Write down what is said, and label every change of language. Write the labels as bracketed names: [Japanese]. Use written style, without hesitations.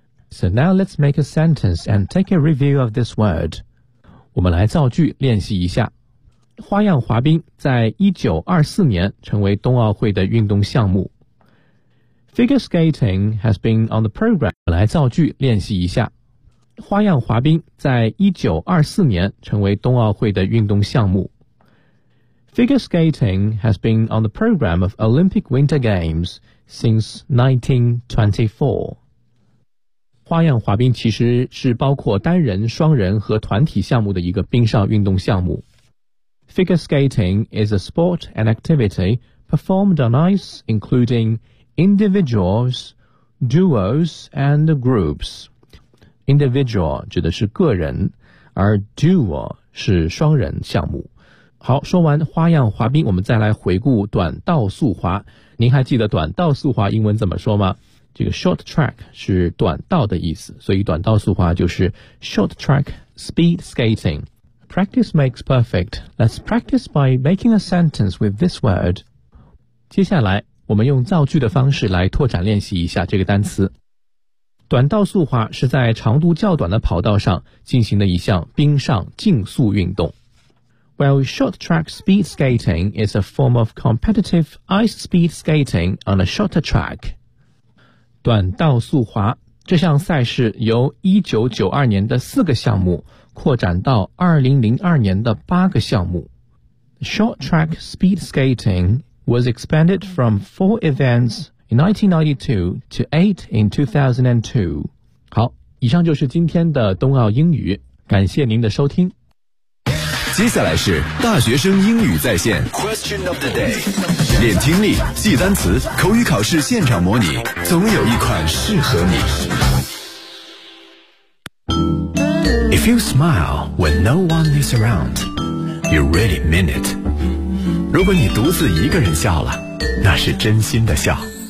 [English] So now let's make a sentence and take a review of this word. [Chinese] 我们来造句练习一下。花样滑冰在1924年成为冬奥会的运动项目。 [English] Figure skating has been on the program. [Chinese] 我来造句练习一下。花样滑冰在1924年成为冬奥会的运动项目。 [English] Figure skating has been on the program of Olympic Winter Games. Since 1924, [Chinese] 花样滑冰其实是包括单人、双人和团体项目的一个冰上运动项目。 [English] Figure skating is a sport and activity performed on ice, including individuals, duos, and groups. [Chinese] Individual 指的是个人，而 duo 是双人项目。好，说完花样滑冰，我们再来回顾短道速滑。您还记得短道速滑英文怎么说吗？这个 [English] short track [Chinese] 是短道的意思，所以短道速滑就是 [English] short track speed skating. Practice makes perfect. Let's practice by making a sentence with this word. [Chinese] 接下来我们用造句的方式来拓展练习一下这个单词。短道速滑是在长度较短的跑道上进行的一项冰上竞速运动。 [English] Well, short track speed skating is a form of competitive ice speed skating on a shorter track. [Chinese] 短道速滑这项赛事由1992年的四个项目扩展到2002年的八个项目。 [English] Short track speed skating was expanded from four events in 1992 to eight in 2002. [Chinese] 好，以上就是今天的冬奥英语，感谢您的收听。接下来是大学生英语在线 [English] Question of the day， [Chinese] 练听力，记单词，口语考试现场模拟，总有一款适合你。 [English] If you smile when no one is around, you really mean it. [Chinese] 如果你独自一个人笑了，那是真心的笑。